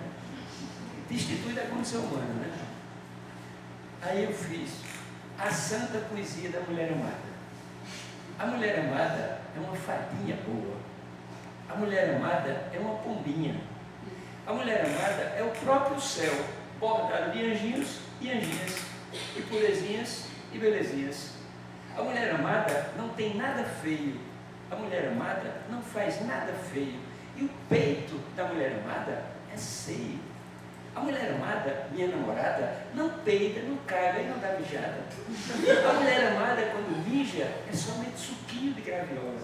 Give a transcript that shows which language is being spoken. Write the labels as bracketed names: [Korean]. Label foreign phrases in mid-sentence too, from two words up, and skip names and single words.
[Portuguese] Destitui da condição humana, né? Aí eu fiz a santa poesia da mulher amada. A mulher amada é uma fadinha boa. A mulher amada é uma pombinha. A mulher amada é o próprio céu, bordado de anjinhos e anjinhas, e purezinhas e belezinhas. A mulher amada não tem nada feio. A mulher amada não faz nada feio. E o peito da mulher amada é seio. A mulher amada, minha namorada, não peida, não caga e não dá mijada. A mulher amada, quando mija, é somente suquinho de graviola.